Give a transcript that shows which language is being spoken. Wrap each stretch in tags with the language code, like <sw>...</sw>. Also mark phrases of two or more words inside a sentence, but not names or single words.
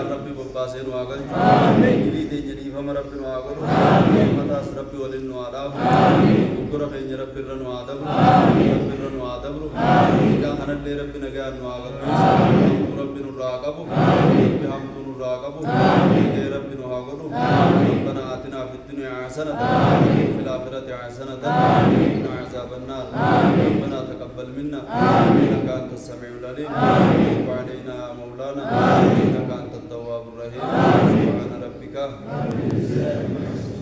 <om>rabbi bobbaasee nu haa galchu dilii keenya dhiifama rabbi nu haa godhu mataas rabbi waliin nu haa dhaabu gurgura keenya rabbi irra nu haa dabru rabbi irra nu haa dabru yaa kanallee rabbi nagaan nu haa qabdu rabbi nurraa haa qabu rabbi hamtuu nurraa haa qabu rabbi nu haa godhu</om> <ar>ربنا آتنا في الدنيا حسنة وفي الآخرة حسنة وقنا عذاب النار ربنا تقبل منا إنك أنت السميع العليم تب علينا يا مولانا إنك أنت التواب الرحيم سبحان ربك</ar>